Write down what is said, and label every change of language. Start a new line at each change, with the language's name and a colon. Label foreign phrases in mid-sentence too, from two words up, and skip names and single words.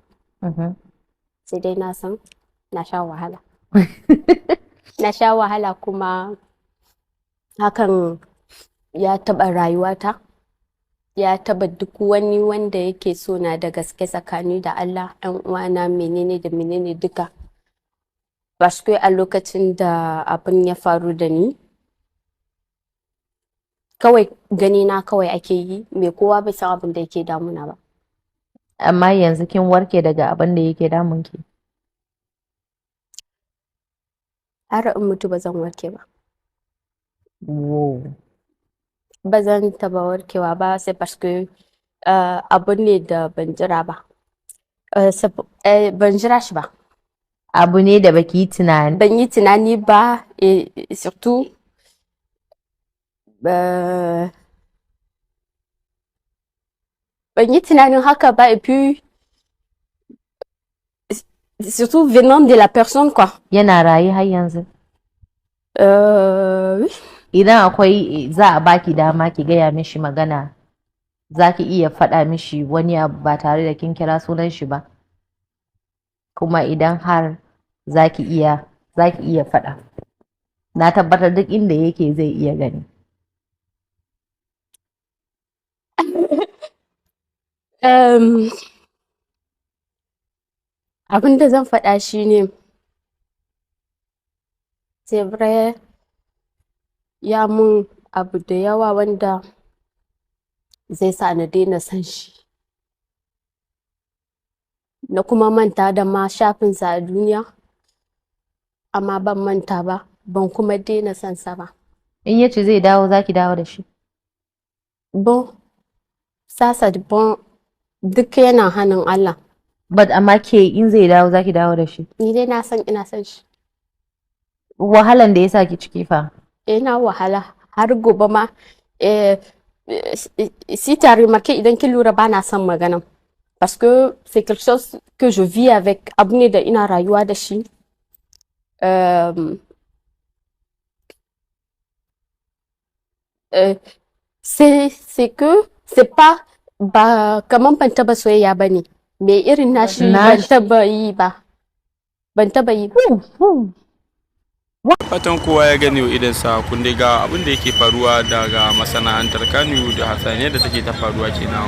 Hausa: Sai dai na san na sha wahala. Na sha wahala kuma hakan ya taɓa rayuwata. Ya taba duk wani wanda yake so na da gaske tsakani da Allah, ɗan uwana menene da menene duka.
French: Parce que
Hausa: a lokacin da abin ya faru da ni, kawai gani na kawai ake yi, mai kowa bai san abin da yake damuna ba. Amma yanzu kin warke daga abin da yake damun ki? Har in mutu ba zan warke ba. Wow. Ba zan taba warkewa ba sai
French: parce que
Hausa: abu ne da ban jira ba. Ban jira shi ba. Abu ne da baki yi tunani? Ban yi tunani ba,
French: et surtout
Hausa: ban yi tunanin haka ba,
French: et puis surtout venant de la personne quoi.
Hausa: Yana raye har yanzu?
French: Oui.
Hausa: Idan akwai za a baki dama ki gaya mishi magana, za ki iya faɗa mishi wani abu ba tare da kin kira sunan shi ba, kuma idan har za ki iya faɗa, na tabbatar duk inda yake zai iya gani. Abin da zan faɗa shi ne,
French: c'est vrai,
Hausa: ya mun abu da yawa wanda zai sa na daina san shi, na kuma manta da ma shafinsa a duniya, amma ban manta ba, ban kuma daina san sa ba. In yace zai dawo za ki dawo da shi?
French: Bon, ça dépend,
Hausa: duk yana hannun Allah. But amma ke in zai dawo za ki dawo da shi? Ni dai na san ina san shi. Wahalan da ya sa ki ciki fa? Ina wahala har gobe ma.
French: Si tu as remarqué,
Hausa: idan kin lura ba na son magana,
French: parce que c'est quelque chose que je vis avec,
Hausa: abu ne da ina rayuwa da shi.
French: C'est que c'est pas
Hausa: ba kaman ban taba soyayya bane, me irin nashi ban taba yi ba. Fatan kowa ya gani wa idansa kun dai ga abin da yake faruwa daga masana'antar Kano da hatsaniyar da take ta faruwa kenan.